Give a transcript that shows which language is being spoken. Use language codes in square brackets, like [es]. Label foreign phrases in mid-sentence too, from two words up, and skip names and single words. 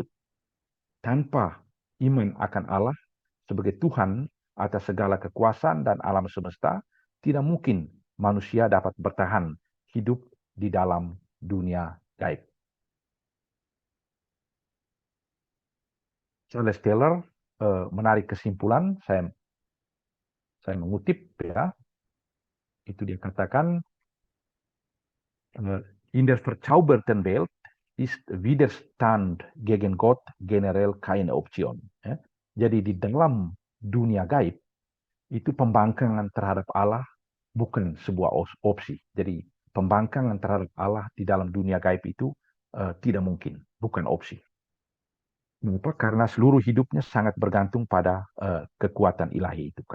[id] Tanpa iman akan Allah sebagai Tuhan atas segala kekuasaan dan alam semesta, tidak mungkin manusia dapat bertahan hidup di dalam dunia gaib. Charles Taylor menarik kesimpulan, saya mengutip ya, itu dia katakan, [de] in der verzauberten Welt ist Widerstand gegen Gott generell keine Option. Ya. [id] Jadi di dalam dunia gaib, itu pembangkangan terhadap Allah bukan sebuah opsi. Jadi pembangkangan terhadap Allah di dalam dunia gaib itu tidak mungkin, bukan opsi. Mengapa? Karena seluruh hidupnya sangat bergantung pada kekuatan ilahi itu.